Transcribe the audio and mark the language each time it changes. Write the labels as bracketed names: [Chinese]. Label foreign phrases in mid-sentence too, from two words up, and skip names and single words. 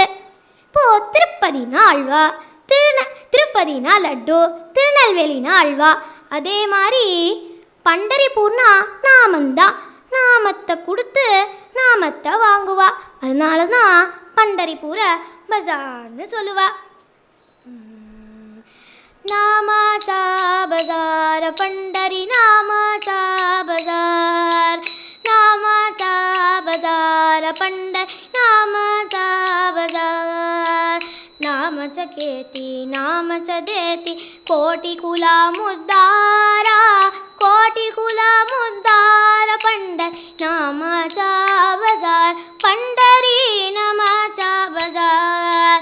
[Tamil] இப்போது திருப்பதினா அல்வா, திருப்பதினா லட்டு, திருநெல்வேலினா அல்வா. அதே மாதிரி பண்டரிபூர்னா நாமந்தான். நாமத்தை கொடுத்து நாமத்தை வாங்குவா. அதனால தான் பண்டரிபூர பஜார்னு சொல்லுவா. [Marathi] नामाचा बाजार पंढरी नामाचा बाजार, नामाचा बाजार पंढरी नामाचा बाजार. नामच केती नामच देती कोटी कुला मुद्दारा, कोटी कुला मुद्दार पंढरी नामाचा बाजार, पंढरी नामाचा बाजार.